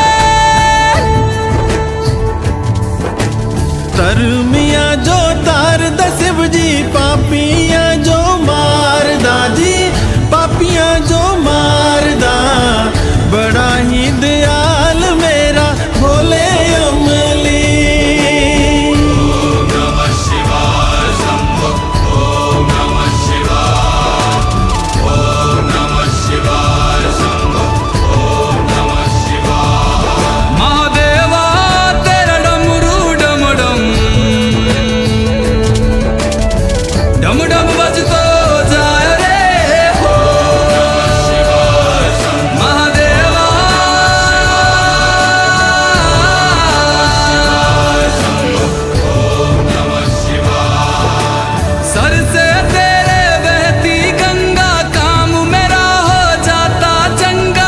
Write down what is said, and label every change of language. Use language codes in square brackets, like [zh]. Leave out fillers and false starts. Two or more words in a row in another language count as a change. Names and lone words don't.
[pa] ਤਰਮਿਆ ਜੋ ਤਾਰਦਾ ਸ਼ਿਵ ਜੀ, ਪਾਪੀਆਂ ਜੋ ਮਾਰਦਾ ਜੀ, ਪਾਪੀਆਂ ਜੋ ਮਾਰਦਾ। [hi] बड़ा ही दयाल मेरा भोले अमली। [sa] ओम नमः शिवाय शंभो, ओम नमः शिवाय, ओम नमः शिवाय शंभो, ओम नमः शिवाय। [hi] महादेवा तेरा डमरू डम डम डम डम बजतो जाए रे हो। महादेवा सर से तेरे बहती गंगा, काम मेरा हो जाता चंगा।